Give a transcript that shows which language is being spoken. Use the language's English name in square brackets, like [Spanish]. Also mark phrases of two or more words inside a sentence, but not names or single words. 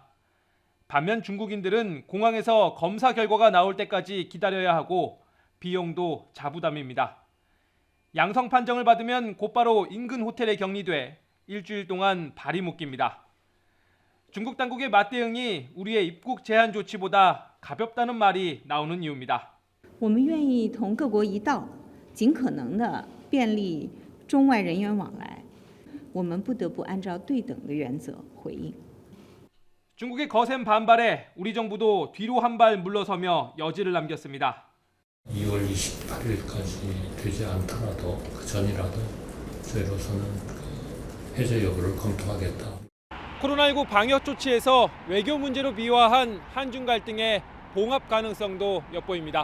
[Korean] 반면 중국인들은 공항에서 검사 결과가 나올 때까지 기다려야 하고 비용도 자부담입니다. 양성 판정을 받으면 곧바로 인근 호텔에 격리돼 일주일 동안 발이 묶입니다. 중국 당국의 맞대응이 우리의 입국 제한 조치보다 가볍다는 말이 나오는 이유입니다. [Chinese] 我们愿意同各国一道，尽可能的便利中外人员往来。我们不得不按照对等的原则回应。 [Korean] 중국의 거센 반발에 우리 정부도 뒤로 한 발 물러서며 여지를 남겼습니다. 2월 28일까지 되지 않더라도 그 전이라도 저희로서는 해제 여부를 검토하겠다. 코로나19 방역 조치에서 외교 문제로 미화한 한중 갈등의 봉합 가능성도 엿보입니다.